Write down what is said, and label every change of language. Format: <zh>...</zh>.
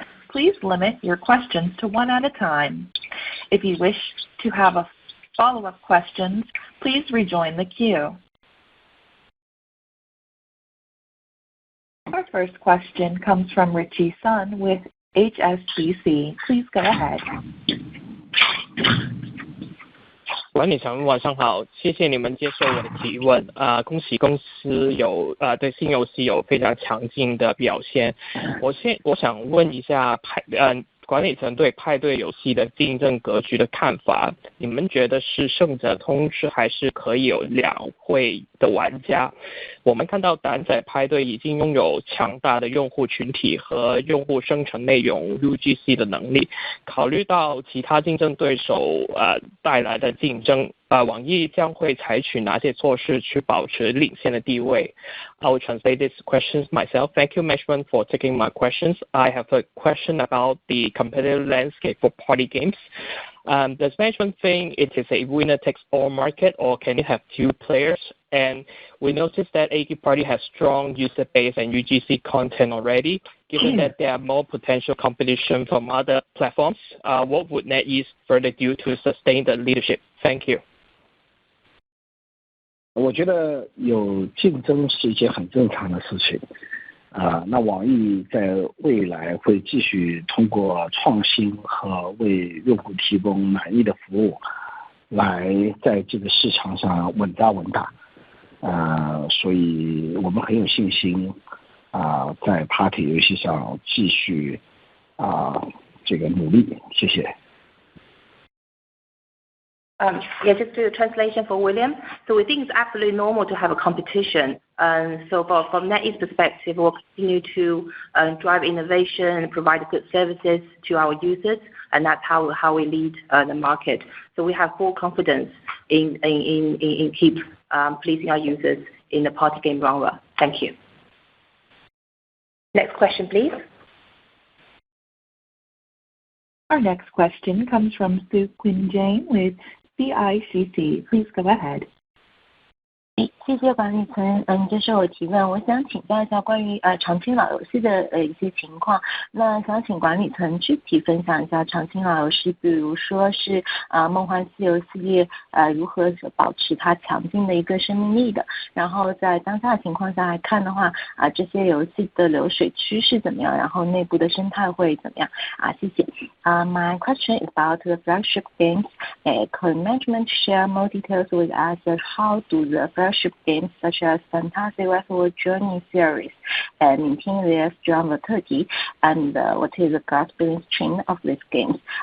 <en>Please limit your questions to 1 at a time. If you wish to have a follow-up questions, please rejoin the queue. Our first question comes from Richie Sun with HSBC. Please go ahead.</en> <zh>管理层晚上好，谢谢你们接受我的提问。恭喜公司有对新游戏有非常强劲的表现。我想问一下管理层对派对游戏的竞争格局的看法，你们觉得是胜者通吃，还是可以有2会的玩家？我们看到胆仔派对已经拥有强大的用户群体和用户生成内容 UGC 的能力，考虑到其他竞争对手带来的竞争，网易将会采取哪些措施去保持领先的地位？</zh> <en>I will translate these questions myself. Thank you, management, for taking my questions. I have a question about the competitive landscape for party games. Does management think it is a winner-takes-all market, or can it have few players? And we noticed that AK Party has strong user base and UGC content already. Given that there are more potential competition from other platforms, what would NetEase further do to sustain the leadership? Thank you.</en> <zh>我觉得有竞争是一件很正常的事情，那网易在未来会继续通过创新和为用户提供满意的服务，来在这个市场上稳扎稳打，所以我们很有信心，在 Party 游戏上继续这个努力，谢谢。</zh> <en>Just do a translation for William. So we think it's absolutely normal to have a competition. So from NetEase perspective, we'll continue to drive innovation and provide good services to our users, and that's how we lead the market. So we have full confidence in keep pleasing our users in the party game genre. Thank you. Next question, please. Our next question comes from Su Quinn Jane with CICC. Please go ahead.</en> <zh>谢谢管理层接受我提问。我想请教一下关于长青老游戏的一些情况。那想请管理层具体分享一下长青老游戏，比如说是梦幻西游系列如何保持它强劲的一个生命力的。然后在当下情况下来看的话这些游戏的流水趋势怎么样？然后内部的生态会怎么样？谢谢。</zh> <en>My question is about the flagship games. Could management share more details with us? How do the flagship games such as Fantasy Westward Journey series maintain their strong vitality, and what is the current business trend of these games?</en>